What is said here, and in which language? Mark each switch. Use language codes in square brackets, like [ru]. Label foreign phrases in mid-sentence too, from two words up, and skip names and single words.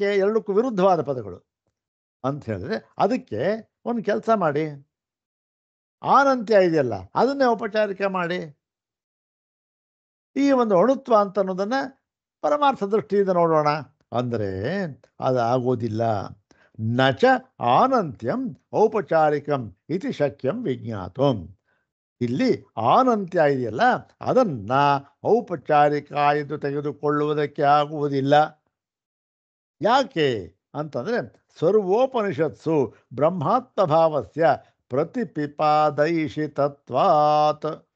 [kn] ಎರಡಕ್ಕೂ ವಿರುದ್ಧವಾದ ಪದಗಳು ಅಂತ ಹೇಳಿದ್ರೆ, ಅದಕ್ಕೆ ಒಂದು ಕೆಲಸ ಮಾಡಿ, ಆನಂತ್ಯ ಇದೆಯಲ್ಲ ಅದನ್ನೇ ಔಪಚಾರಿಕ ಮಾಡಿ. ಈ ಒಂದು ಅಣುತ್ವ ಅಂತ ಅನ್ನೋದನ್ನು ಪರಮಾರ್ಥ ದೃಷ್ಟಿಯಿಂದ ನೋಡೋಣ ಅಂದರೆ ಅದು ಆಗೋದಿಲ್ಲ. [sa] ನಚ ಆನಂತ್ಯಂ ಔಪಚಾರಿಕಂ ಇತಿ ಶಕ್ಯಂ ವಿಜ್ಞಾತಂ. [kn] ಇಲ್ಲಿ ಆನಂತ್ಯ ಇದೆಯಲ್ಲ, ಅದನ್ನು ಔಪಚಾರಿಕ ಎಂದು ತೆಗೆದುಕೊಳ್ಳುವುದಕ್ಕೆ ಆಗುವುದಿಲ್ಲ. ಯಾಕೆ ಅಂತಂದರೆ, [sa] ಸರ್ವೋಪನಿಷತ್ಸು ಬ್ರಹ್ಮಾತ್ಮಭಾವಸ್ಯ ಪ್ರತಿಪಿಪಾದಯಿಷಿತತ್ವಾತ್.